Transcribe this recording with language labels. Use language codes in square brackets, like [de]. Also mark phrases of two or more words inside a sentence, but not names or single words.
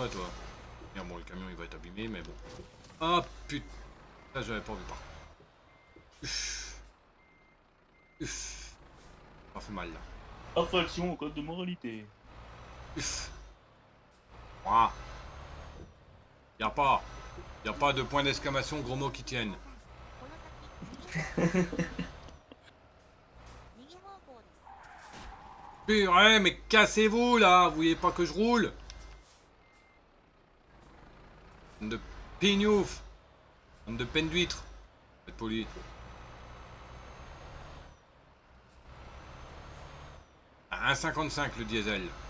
[fr] Bien bon, le camion il va être abîmé, mais bon. Ah putain, ça j'avais pas vu par. Uff. Ça fait mal là. Infraction au code de moralité. Uff. Ouah. Y a pas de point d'exclamation gros mots qui tiennent. [ja] この先右方向です。 [fr] Purée, mais cassez-vous là. Vous voyez pas que je roule? De pignouf. De peine d'huître. Faites poli. À 1,55 le diesel.